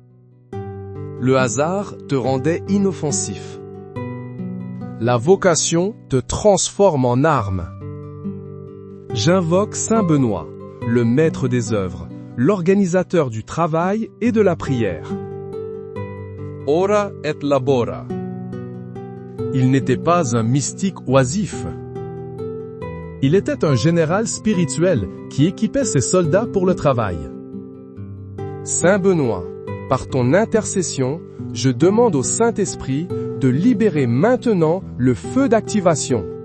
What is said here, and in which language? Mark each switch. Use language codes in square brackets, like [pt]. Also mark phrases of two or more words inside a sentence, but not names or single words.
[fr] Le hasard te rendait inoffensif. La vocation te transforme en arme. J'invoque Saint Benoît, le maître des œuvres, l'organisateur du travail et de la prière. [la] Ora et labora. [fr] Il n'était pas un mystique oisif. Il était un général spirituel qui équipait ses soldats pour le travail. Saint Benoît, par ton intercession, je demande au Saint-Esprit de libérer maintenant le feu d'activation.